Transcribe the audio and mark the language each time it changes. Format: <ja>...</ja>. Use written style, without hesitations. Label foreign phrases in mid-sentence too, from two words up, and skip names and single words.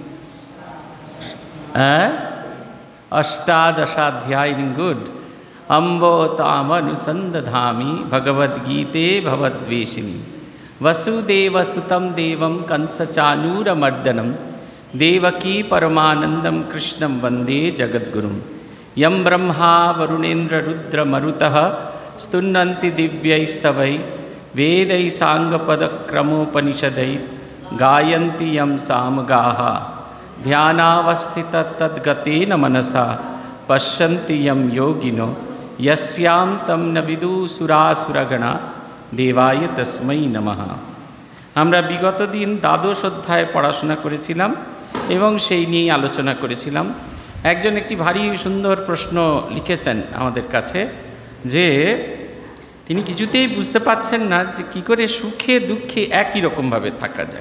<sa>अष्टादशाध्यायिनीं गुड अम्बो तामनुसन्दधामि भगवद्गीते भवद्वेषिणीं वसुदेवसुतं देवं कंसचानूरमर्दनं देवकी परमानंदं कृष्णं वंदे जगद्गुरुं यं ब्रह्मा वरुणेन्द्ररुद्रमरुतः स्तुन्वन्ति दिव्यैस्तवै वेदैः साङ्गपदक्रमोपनिषदैः गायन्ति यं सामगाः ध्यानावस्थिततद्गतेन मनसा पश्यन्ति यं योगिनो यस्यां तं न विदुसुरासुरगणा देवाय तस्मै नमः।</sa> <bn>আমরা বিগত দিন দ্বাদশ অধ্যায় পড়াশোনা করেছিলাম এবং সেই নিয়ে আলোচনা করেছিলাম। একজন একটি ভারী সুন্দর প্রশ্ন লিখেছেন আমাদের কাছে যে তিনি কিছুতেই বুঝতে পারছেন না যে কী করে সুখে দুঃখে একই রকমভাবে থাকা যায়।</bn>